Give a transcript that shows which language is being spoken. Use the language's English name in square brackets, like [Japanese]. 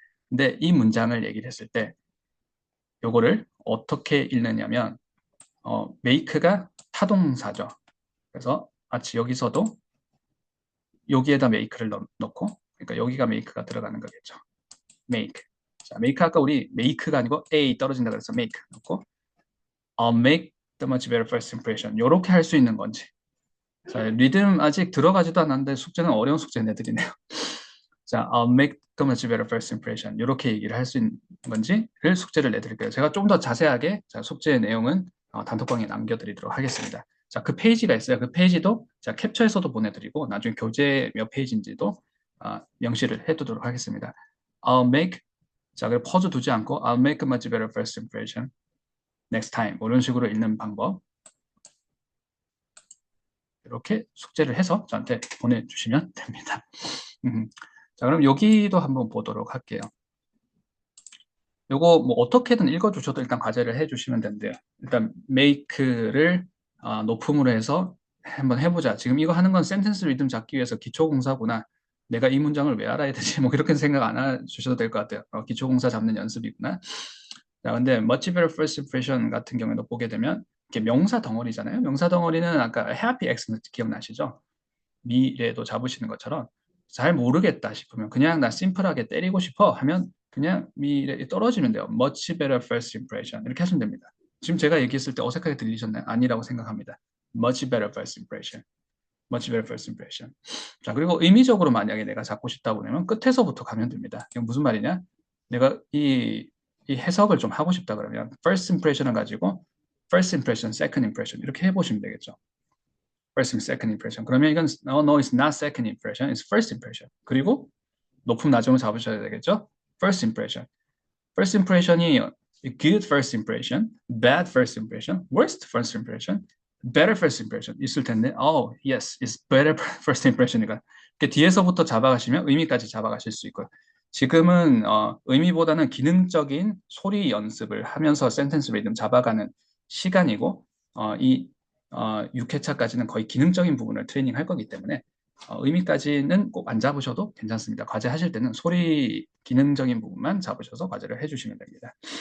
[Korean] 근데 이 문장을 얘기를 했을 때 요거를 어떻게 읽느냐면 make가 타동사죠. 그래서 마치 여기서도 여기에다 make를 넣고 그러니까 여기가 make가 들어가는 거겠죠. make. 자, make 아까 우리 make가 아니고 a 떨어진다 그래서 make 넣고 [English] I'll make the much better first impression. [Korean] 요렇게 할 수 있는 건지. 자, 리듬 아직 들어가지도 않았는데 숙제는 어려운 숙제 내드리네요. [English] 자, I'll make the much better first impression. [Korean] 요렇게 얘기를 할 수 있는 건지를 숙제를 내드릴게요. 제가 좀 더 자세하게 자, 숙제의 내용은 단톡방에 남겨드리도록 하겠습니다. 자, 그 페이지가 있어요. 그 페이지도 자, 캡처해서도 보내드리고 나중에 교재 몇 페이지인지도 명시를 해두도록 하겠습니다. [English] I'll make [Korean] 자, 그리고 퍼즈 두지 않고 [English] I'll make a much better first impression next time. [Korean] 이런 식으로 읽는 방법. 이렇게 숙제를 해서 저한테 보내주시면 됩니다. 자, 그럼 여기도 한번 보도록 할게요. 요거 뭐 어떻게든 읽어주셔도 일단 과제를 해주시면 되는데요. 일단 make를 높음으로 해서 한번 해보자. 지금 이거 하는 건 센텐스 리듬 잡기 위해서 기초공사구나. 내가 이 문장을 왜 알아야 되지? 뭐 이렇게 생각 안 해주셔도 될 것 같아요. 기초공사 잡는 연습이구나. 자, 근데 much better first impression 같은 경우에도 보게 되면 이게 명사 덩어리잖아요. 명사 덩어리는 아까 happy accident 기억나시죠? 미래도 잡으시는 것처럼 잘 모르겠다 싶으면 그냥 나 심플하게 때리고 싶어 하면 그냥 미래에 떨어지면 돼요. [English] much better first impression 이렇게 하시면 됩니다. [Korean] 지금 제가 얘기했을 때 어색하게 들리셨나요? 아니라고 생각합니다. [English] much better first impression. much better first impression. [Korean] 자, 그리고 의미적으로 만약에 내가 잡고 싶다고 그러면 끝에서부터 가면 됩니다. 이건 무슨 말이냐? 내가 이 해석을 좀 하고 싶다 그러면 first impression을 가지고 first impression, second impression 이렇게 해보시면 되겠죠. [English] first and second impression. [Korean] 그러면 이건 [English] no, it's not second impression, it's first impression. [Korean] 그리고 높은 낮음을 잡으셔야 되겠죠. [English] first impression. first impression이 good first impression, bad first impression, worst first impression, better first impression 있을 텐데, oh yes, it's better first impression이니까 [Korean] 뒤에서부터 잡아가시면 의미까지 잡아가실 수 있고요. 지금은 의미보다는 기능적인 소리 연습을 하면서 센텐스 리듬 잡아가는 시간이고 이 6회차까지는 거의 기능적인 부분을 트레이닝 할 거기 때문에 의미까지는 꼭 안 잡으셔도 괜찮습니다. 과제 하실 때는 소리 기능적인 부분만 잡으셔서 과제를 해주시면 됩니다.